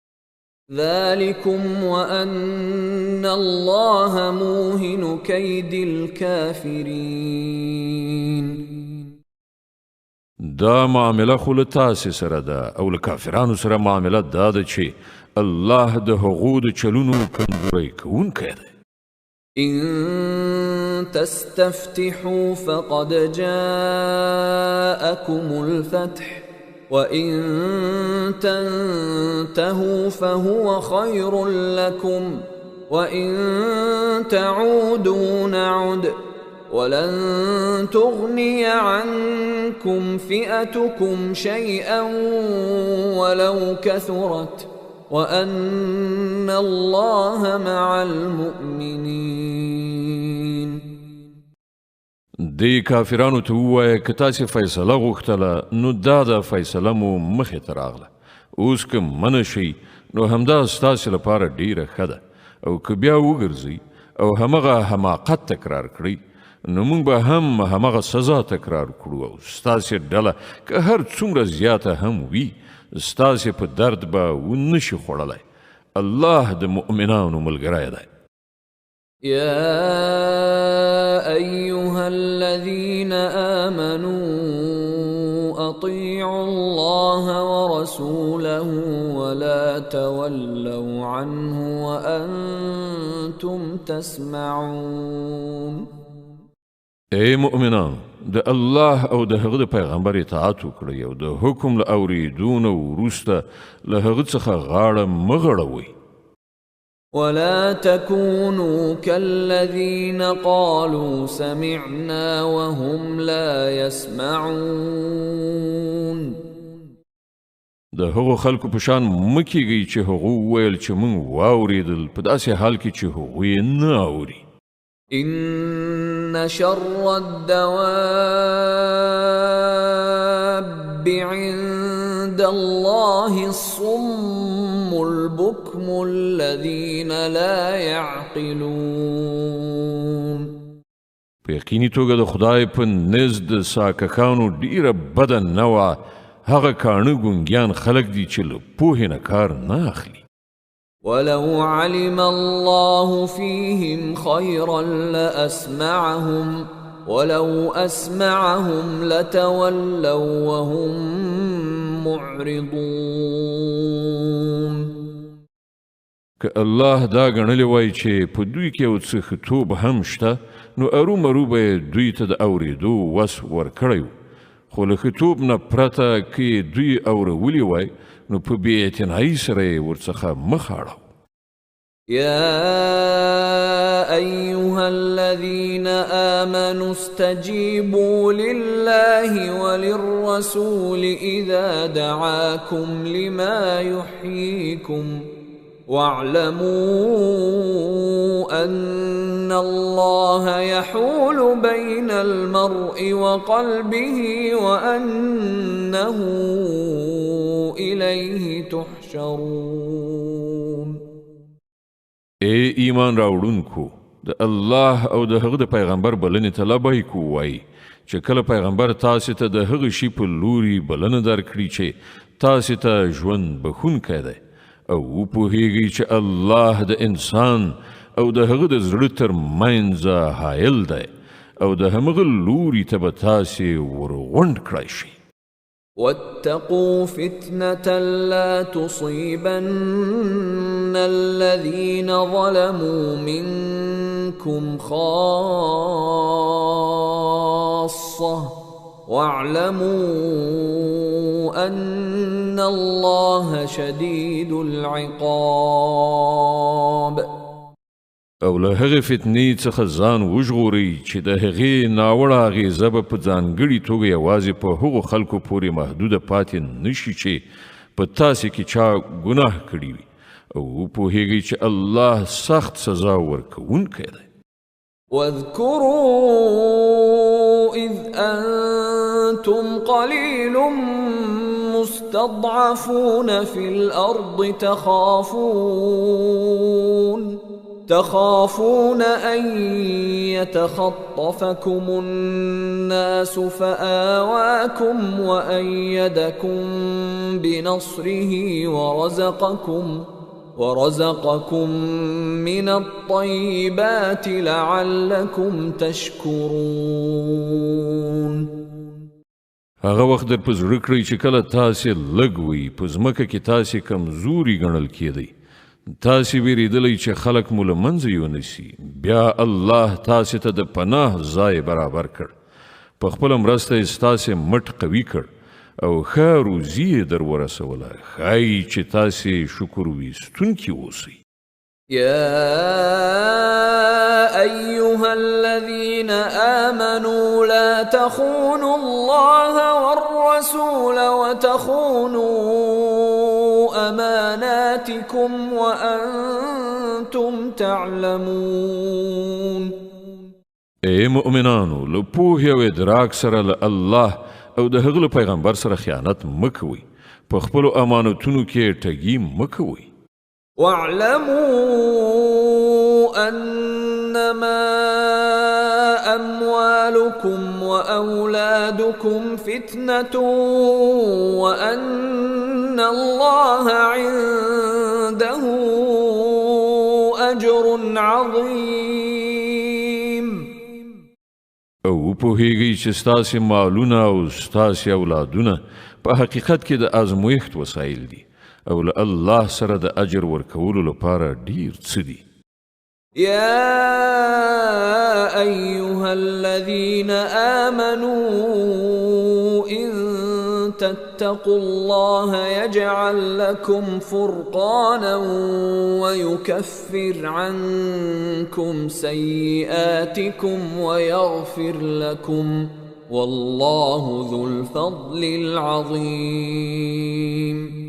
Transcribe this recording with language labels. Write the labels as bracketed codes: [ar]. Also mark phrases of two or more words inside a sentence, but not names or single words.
[ar] ذلكم وأن الله موهن كيد الكافرين. [ps] دا معامله خو له تاسې سره ده او له کافرانو سره معامله دا ده چې الله د هغو د چلونو کمزوری کوونکی دی. [ar] إن تستفتحوا فقد جاءكم الفتح وإن تنتهوا فهو خير لكم وإن تعودوا نعد ولن تغني عنكم فئتكم شيئا ولو كثرت وأن الله مع المؤمنين. [ps] دی کافرانو ته ووایه که تاسې فیصله غوښتله نو دا د فیصله مو مخې ته راغله اوس که منع شئ نو همدا ستاسې لپاره ډیره ښه ده او که بیا وګرځئ او همغه حماقت تکرار کړئ نو موږ به هم همغه سزا تکرار کړو او ستاسې ډله که هر څومره زیاته هم وي ستاسې په درد به ونشي خوړلی. الله د مؤمنانو ملګری دی. [ar] يا أيها الذين آمنوا أطيعوا الله ورسوله ولا تولوا عنه وأنتم تسمعون. [ps] ای مؤمنان د الله او د هغه د پیغمبر اطاعت وکړئ او د حکم له اورېدو نه وروسته له هغه څخه غاړه مه غړوئ. [ar] ولا تكونوا كالذين قالوا سمعنا وهم لا يسمعون. [ps] د هغو خلکو په شان مه کیږئ چې هغو وویل چې موږ واورېدل په داسې حال کې چې هغوی نه اوري. [ar] إن شر الدواب عند الله الصم البكم الذين لا يعقلون. [ps] په یقیني توګه د خدای په نزد ساککانو ډیره بده نوعه هغه کاڼه ګونګیان خلک دي چې له پوهې نه کار نه اخلي. [ar] ولو علم الله فيهم خيرا لأسمعهم ولو أسمعهم لتولوا وهم معرضون. [ps] که الله دا ګڼلی وای چې په دوی کې یو څه ښه هم شته نو ارومرو به دوی ته د اورېدو وس ورکړی خو له ښه نه پرته که دوی اورولي وای نو په بې اعتنایي سره یې ورڅخه مخ اړو. [ar] يا أيها الذين آمنوا استجيبوا لله وللرسول إذا دعاكم لما يحييكم واعلموا أن الله يحول بين المرء وقلبه وأنه إليه تحشرون. [ps] ای ایمان راوړونکو د الله او د هغه د پیغمبر بلنې ته لبیک ووایئ چې کله پیغمبر تاسې ته د هغه شي په لوري بلنه درکړي چې تاسې ته ژوند بښونکی دی او وپوهیږئ چې الله د انسان او د هغه د زړه تر منځه حایل دی او د همغه لوري ته به تاسې ورغونډ کړی شئ. [ar] واتقوا فتنة لا تصيبن الذين ظلموا منكم خاصة واعلموا ان الله شديد العقاب. [ps] او له هغه فتنې څخه ځان وژغورئ چې د هغې ناوړه اغېزه به په ځانګړې توګه یوازې په هغو خلکو پورې محدوده پاتې نشي چې په تاسې کې چا ګناه کړي وي او وپوهیږئ چې الله سخت سزا ورکوونکی دی. [ar] واذكروا إذ أنتم قليل مستضعفون في الأرض تخافون أن يتخطفكم الناس فآواكم وأيدكم بنصره ورزقكم من الطيبات لعلكم تشكرون. [ps] هغه وخت در په زړه کړئ چې کله تاسې لږ وئ په ځمکه کې تاسې کمزوري ګڼل کېدئ، تاسې ویرېدلی چې خلک مو له منځه یونیسي، بیا الله تاسې ته د پناه ځای برابر کړ، په خپله مرسته یې ستاسې مټ قوي کړ او ښه روزي یې در ورسوله. ښایي چې تاسې شکر ویستونکي اوسئ. [ar] يا أيها الذين آمنوا لا تخونوا الله والرسول وتخونوا أماناتكم وأنتم تعلمون. [ps] اے مؤمنانو، له پوهې او ادراک سره له الله او د هغه پیغمبر سره خیانت مکوئ، په خپلو امانتونو کې ټګي مکوئ. [ar] واعلموا أنما أموالكم وأولادكم فتنة وأن الله عنده أجر عظيم. [ps] او پوهیږئ چې ستاسې مالونه او ستاسې اولادونه په حقیقت کې د ازمویښت وسایل دي او له الله سره د اجر ورکولو لپاره ډیر څه دي. [ar] يا أيها الذين آمنوا إن تتقوا الله يجعل لكم فرقانا ويكفر عنكم سيئاتكم ويغفر لكم والله ذو الفضل العظيم.